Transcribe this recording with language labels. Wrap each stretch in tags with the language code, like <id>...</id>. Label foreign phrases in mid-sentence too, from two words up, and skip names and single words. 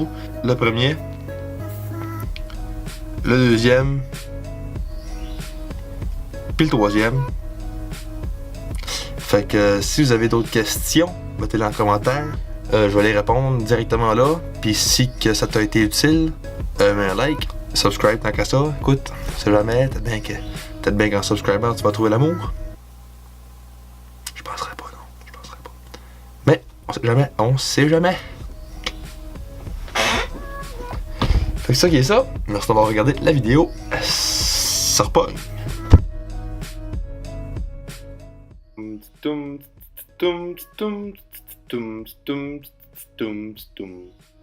<fr>Le premier, le deuxième, puis le troisième. Fait que si vous avez d'autres questions, mettez-les en commentaire. Je vais les répondre directement là. Puis si que ça t'a été utile, mets un like, subscribe tant qu'à ça. Écoute, c'est jamais, peut-être bien qu'en subscribant tu vas trouver l'amour. Je penserais pas, non. Je penserais pas. Mais on sait jamais. Fait que ça qui est ça. Merci d'avoir regardé la vidéo. Ça repogne. Tum tum tum tum tum tum tum tum tum.</fr>